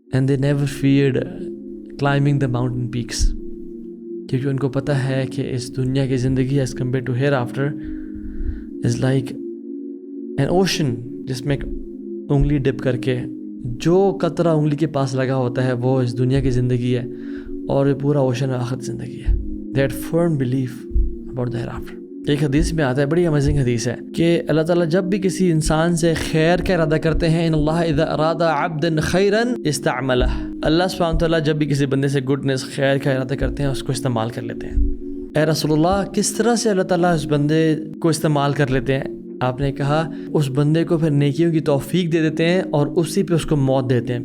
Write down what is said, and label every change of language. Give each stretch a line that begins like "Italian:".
English: and they never feared climbing the mountain peaks,
Urdu: کیونکہ ان کو پتہ ہے کہ اس دنیا کی زندگی
English: as compared to hereafter is like an ocean
Urdu: جس میں انگلی ڈپ کر کے جو قطرہ انگلی کے پاس لگا ہوتا ہے وہ اس دنیا کی زندگی ہے اور یہ پورا اوشن آخرت زندگی ہے.
English: They had firm belief about the hereafter.
Urdu: ایک حدیث میں آتا ہے, بڑی امیزنگ حدیث ہے, کہ اللہ تعالیٰ جب بھی کسی انسان سے خیر کا ارادہ کرتے ہیں,
Arabic: ان اللہ اذا اراد عبدا خیرا استعملہ,
Urdu: اللہ سبحانہ وتعالیٰ جب بھی کسی بندے سے گڈنس خیر کا ارادہ کرتے ہیں اس کو استعمال کر لیتے ہیں. اے رسول اللہ, کس طرح سے اللہ تعالیٰ اس بندے کو استعمال کر لیتے ہیں؟ آپ نے کہا اس بندے کو پھر نیکیوں کی توفیق دے دیتے ہیں اور اسی پہ اس کو موت دیتے ہیں.